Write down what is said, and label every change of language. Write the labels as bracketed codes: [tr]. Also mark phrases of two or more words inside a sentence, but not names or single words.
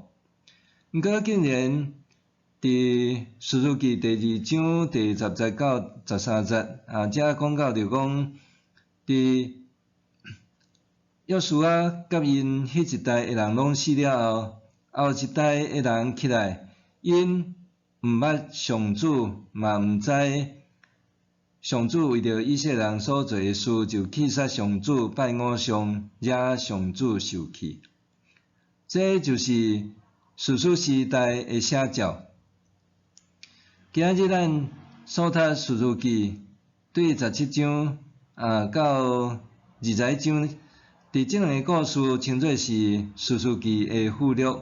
[nan] 毋过竟然伫士师记第2章第10节到13节遮讲到着讲，伫约书亚甲因迄一代诶人拢死了后，后一代诶人起来，因毋捌上主，嘛毋知上主为着以色列人所做诶事，就气杀上主，拜偶像，惹上主受气。这就是士师时代诶写照。今日咱所读士师记对17章到21章，伫即两个故事称作是士师记的附录。